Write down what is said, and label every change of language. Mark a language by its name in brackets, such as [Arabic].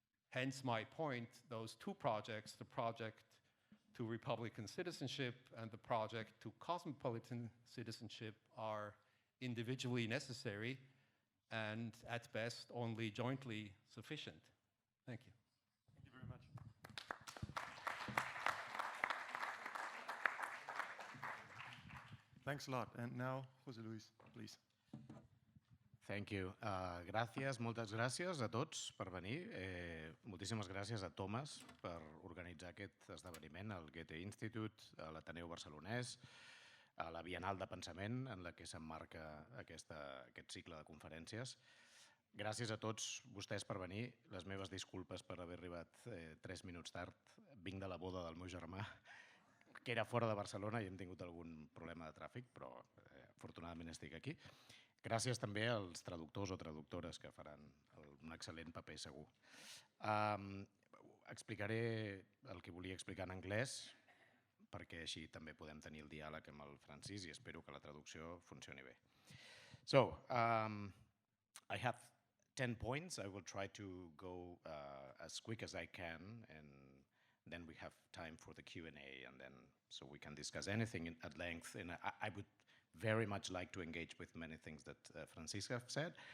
[English] Hence my point, those two projects, the project to Republican citizenship and the project to cosmopolitan citizenship, are individually necessary and at best only jointly sufficient. Thank you. Thank you very much. Thanks a lot. And now, José Luis, please. Thank you. [Catalan] Gràcies, moltes gràcies a tots per venir. Moltíssimes gràcies a Thomas per organitzar aquest esdeveniment al Goethe Institut, a l'Ateneu Barcelonès, a la Biennal del Pensament, en la que s'emmarca aquest cicle de conferències. Gràcies a tots vostès per venir. Les meves disculpes per haver arribat 3 minuts tard. Vinc de la boda del meu germà, que era fora de Barcelona, i hem tingut algun problema de tràfic, però afortunadament estic aquí. Gràcies també als traductors o traductores que faran un excel·lent paper segur. Explicaré el que volia explicar en anglès, perquè així també podem tenir el diàleg amb el Francis i espero que la traducció funcioni bé. [English] So, I have 10 points. I will try to go as quick as I can, and then we have time for the Q&A, and then so we can discuss anything at length. And I would very much like to engage with many things that Francisca said.